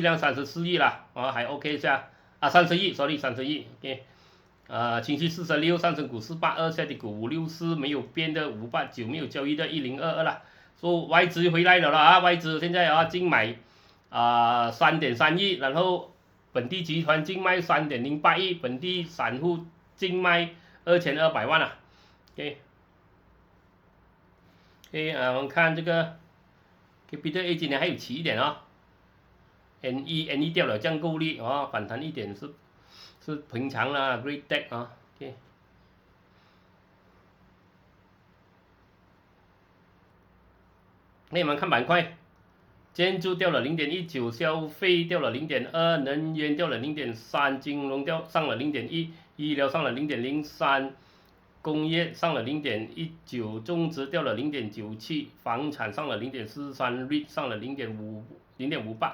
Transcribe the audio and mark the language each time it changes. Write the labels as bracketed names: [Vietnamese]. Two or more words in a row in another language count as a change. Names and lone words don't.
[Chinese] 量34億了還 OK 一下。30億 ，30億 ，OK， 情緒46，上證股482，下跌股564，沒有變的589，沒有交易的1022了，說外資回來了外資現在淨買 3.3億，然後本地集團淨賣3.08億，本地散戶淨賣2200萬啊。OK，我們看這個 Capital A 今年還有起一點啊、NE 掉了降夠力啊、反彈一點是平常啦 ，Great Tech 啊 ，OK。那我們看板塊，建築掉了0.19，消費掉了0.2，能源掉了0.3，金融上了0.1，醫療上了0.03，工業上了0.19，種植掉了0.97，房產上了0.43，REIT 上了0.58，